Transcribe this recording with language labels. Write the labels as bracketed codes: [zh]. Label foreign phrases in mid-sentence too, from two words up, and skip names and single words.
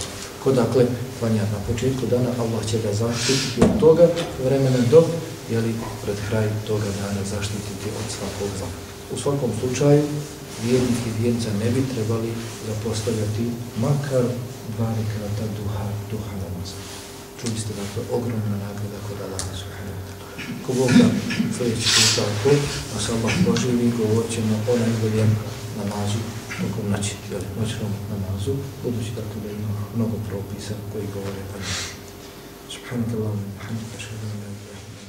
[bs] Ko dakle klanja na početku dana, Allah će ga zaštititi od toga vremena dok, pred kraj toga dana zaštititi od svakog zla. U svakom slučaju, vjernik i vjernica ne bi trebali zapostavljati makar 2 rekata duha namaza. Čuli ste dakle ogromna nagrada kod Allaha [ar] سبحانه وتعالى. [bs] Ko Bog da sljedeći puta da se Allah poživi, govorit ćemo o najboljem namazu tokom noći, noćnom namazu, budući dakle da ima mnogo propisa koji govore o njemu. [ar] سبحانك اللهم وبحمدك، أشهد أن لا إله إلا أنت